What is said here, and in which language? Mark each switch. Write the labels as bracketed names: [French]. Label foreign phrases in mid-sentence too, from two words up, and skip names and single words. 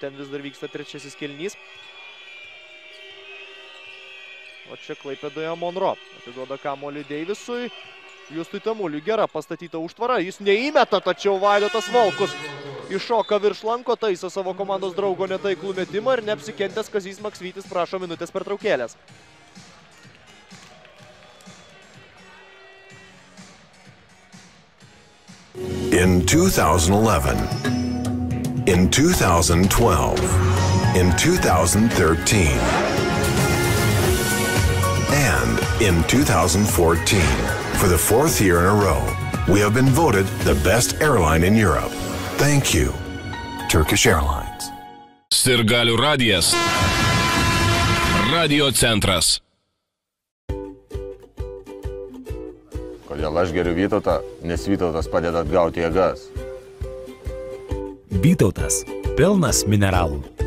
[Lithuanian] Ten vis dar vyksta trečiasis kėlinys. O čia Klaipėdoje Monro atiduoda kamuolį Deivisui. Justui Tamuliui gera pastatyta užtvara. Jis neįmeta, tačiau Vaidotas Volkus iššoka virš lanko, taiso savo komandos draugo netaiklų metimą ir neapsikentęs Kazys Maksvytis prašo minutės pertraukėlės. [English] In 2011, in 2012, in 2013, and in 2014, for the 4th year in a row, we have been voted the best airline in Europe. Thank you, Turkish Airlines. [Lithuanian] Sirgalių radijas. Radio centras. Kodėl aš geriu Vytautą, nes Vytautas padeda atgauti jėgas. Vytautas pilnas mineralų.